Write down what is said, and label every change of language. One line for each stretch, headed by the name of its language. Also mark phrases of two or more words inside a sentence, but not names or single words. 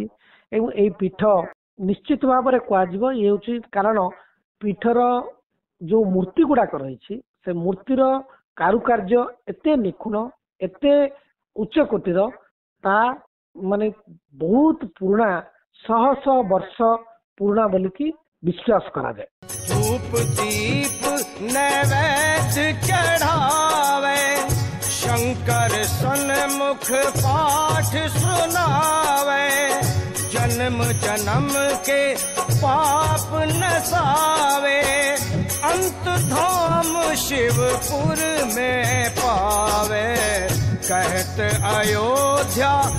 Odia: ଏବଂ ଏଇ ପୀଠ ନିଶ୍ଚିତ ଭାବରେ କୁହାଯିବ ଇଏ ହେଉଛି କାରଣ ପୀଠର ଯୋଉ ମୂର୍ତ୍ତି ଗୁଡାକ ରହିଛି ସେ ମୂର୍ତ୍ତିର କାରୁକାର୍ଯ୍ୟ ଏତେ ନିଖୁଣ, ଏତେ ଉଚ୍ଚ କୋଟିର, ତା ମାନେ ବହୁତ ପୁରୁଣା, ଶହ ଶହ ବର୍ଷ ପୁରୁଣା ବୋଲିକି
Hindi: विश्वास करा जाए। धूप दीप नैवेद्य चढ़ावे, शंकर सन्मुख पाठ सुनावे, जन्म जन्म के पाप नसावे, अंत धाम शिवपुर में पावे, कहत अयोध्या